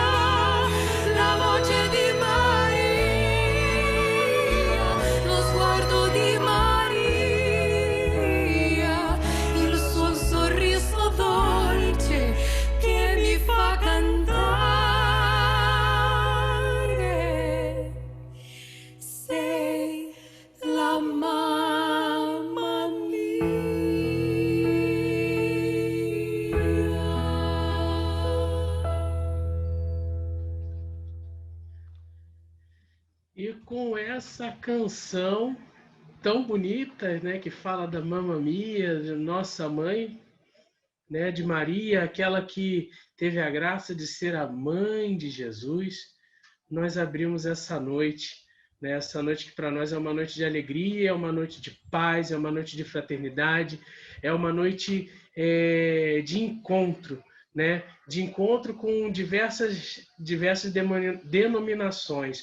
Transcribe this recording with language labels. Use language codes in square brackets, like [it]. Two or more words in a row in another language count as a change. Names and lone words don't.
[it] La voce di Maria, lo sguardo di Maria, il suo sorriso dolce che mi fa cantare, sei la mamma [pt] E com essa canção tão bonita, né, que fala da Mamma Mia, de Nossa Mãe, né, de Maria, aquela que teve a graça de ser a mãe de Jesus, nós abrimos essa noite, né, essa noite que para nós é uma noite de alegria, é uma noite de paz, é uma noite de fraternidade, é uma noite de encontro, né, de encontro com diversas denominações.